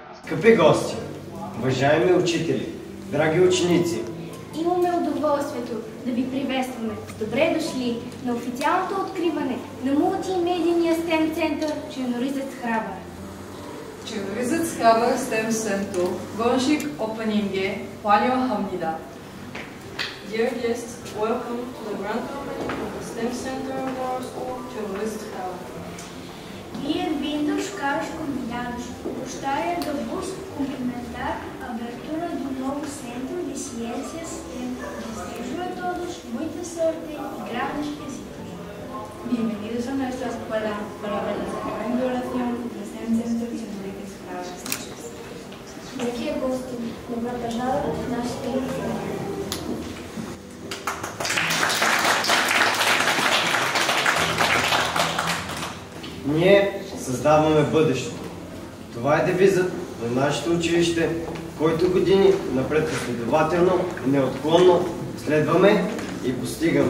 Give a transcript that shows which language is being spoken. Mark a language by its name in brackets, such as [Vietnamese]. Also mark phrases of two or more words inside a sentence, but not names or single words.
[Bulgarian] Скъпи гости, уважаеми учители, драги ученици! Имаме удоволствието да ви приветстваме. Добре дошли на официалното откриване на мултимедийния STEM център Черноризец Храбър. [English] Черноризец Храбър STEM Center Worship Opening 환영합니다. Dear guests, welcome to the grand opening of the STEM Center of our school, Черноризец Храбър. [Portuguese] Bem-vindos, caros convidados. Gostaria de vos cumprimentar a abertura do novo Centro de Ciências STEM. Desejo a todos muita sorte e grandes éxitos. [Spanish] Bienvenidos a nuestra escuela para ver la gran inauguración del STEM Center Черноризец Храбър. [Russian] Дорогие гости, добро пожаловать в наш STEM центр. [Bulgarian] Ние създаваме бъдещето. Това е девизът на нашето училище, който години напред последователно и неотклонно следваме и постигаме.